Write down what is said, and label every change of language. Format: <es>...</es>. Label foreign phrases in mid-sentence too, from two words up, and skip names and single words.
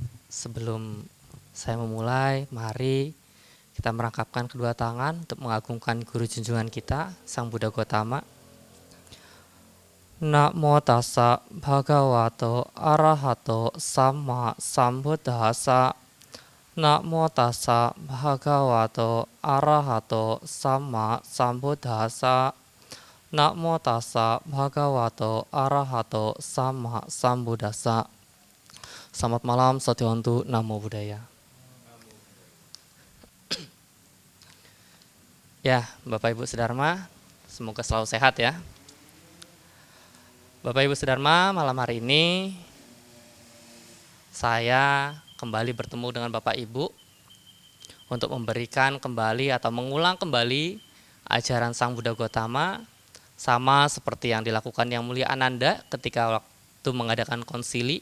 <id>Sebelum saya memulai, mari kita merangkapkan kedua tangan untuk mengagungkan guru junjungan kita, Sang Buddha Gautama.</id> <pi>Namo tassa bhagavato arahato sama sambuddhassa. Namo tassa bhagavato arahato sama sambuddhassa. Namo tassa bhagavato arahato sama sambuddhassa.</pi> <id>Selamat malam,</id> <pi>Satyontu, Namo Buddhaya.</pi> <id>Ya, Bapak Ibu Sedharma, semoga selalu sehat ya. Bapak Ibu Sedharma, malam hari ini saya kembali bertemu dengan Bapak Ibu untuk memberikan kembali atau mengulang kembali ajaran Sang Buddha Gautama, sama seperti yang dilakukan Yang Mulia Ananda ketika waktu mengadakan konsili.</id>